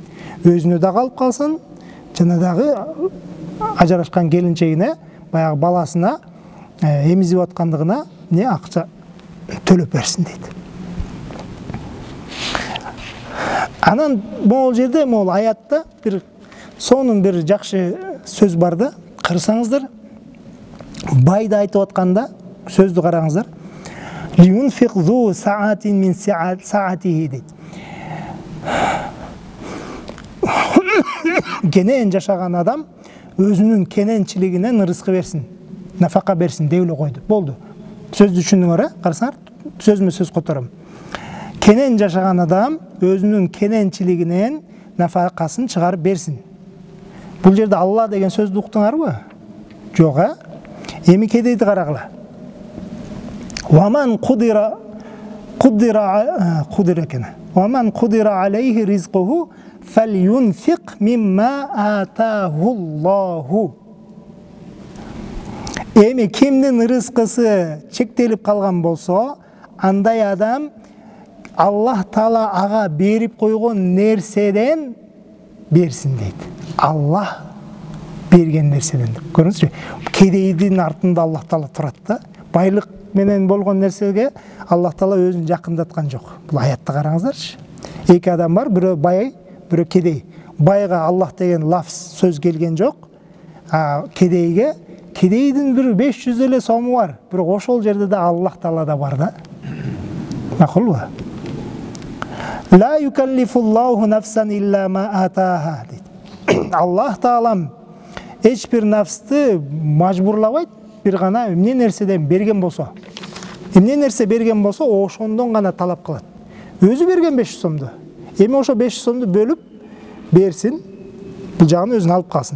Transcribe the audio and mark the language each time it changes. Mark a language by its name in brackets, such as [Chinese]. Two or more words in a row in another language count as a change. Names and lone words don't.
[Kyrgyz] Өзүнө да калып калсын, жана дагы ажырашкан келинчегине, баягы баласына эмизип аткандыгына не акча төлөп берсин дейт. Анан могул жерде, могул аятта бир сонун бир жакшы сөз бар да, карасаңыздар. Байды айтып атканда сөздү караңыздар. [Arabic] لينفق ذو سعة من سعته дейт. [Kyrgyz] Кенен жашаган адам өзүнүн кененчилигинен рызкы берсин, нафака берсин деп эле койду. Болду. Сөздү түшүндүңөр, карасаңар, сөзмө сөз котором. Кенен жашаган адам өзүнүн кененчилигинен нафакасын чыгарып берсин. Бул жерде Алла деген сөздү уктуңарбы? Жок, Эми кедейди карагыла. [Arabic] ومن قدر экен. ومن قدر عليه رزقه فلينفق مما آتاه الله. [Kyrgyz] Эми кимдин рызкысы чектелип калган болсо, андай адам Аллах Таала ага берип койгон нерседен берсин дейт. Аллах берген нерседен. Көрүңүзчү? Кедейдин артында Аллах Таала турат да. Байлык менен болгон нерсеге Аллах Таала өзүн жакындаткан жок. Бул аятта караңыздарчы. Эки адам бар, бирөө бай, бирөө кедей. Байга Аллах деген лафз сөз келген жок. Кедейдин бир 500 эле сому бар. Бирок ошол жерде да Аллах Таала да бар да. Макулбу? [Arabic] لا يكلف الله نفسا إلا ما آتاها дейт. [Kyrgyz] Аллах Таалам эч бир нафсты мажбурлабайт, бир гана эмне нерседен берген болсо. Эмне нерсе берген болсо, ошондон гана талап кылат. Өзү берген 500 сомду. Эми ошо 500 сомду бөлүп берсин, бул жагын өзүн алып калсын.